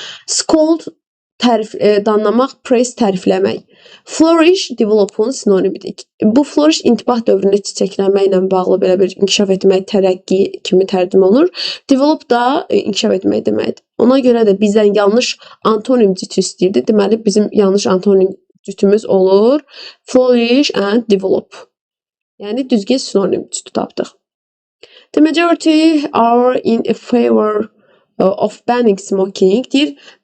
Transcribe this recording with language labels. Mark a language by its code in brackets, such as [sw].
[az] Scold, danlamaq, praise, tərifləmək. Flourish, develop'un sinonimidir. Bu flourish intibah dövründə çiçəklənməklə bağlı belə bir inkişaf etmək, tərəqqi kimi tərcümə olunur. Develop da inkişaf etmək deməkdir. Ona görə də bizdən yanlış antonim cütü istəyirdi. Deməli, bizim yanlış antonim cütümüz olur [en] flourish and develop. [az] Yəni düzgün sinonim cütü tapdıq. [en] The majority are in favor of banning smoking [az] deyir.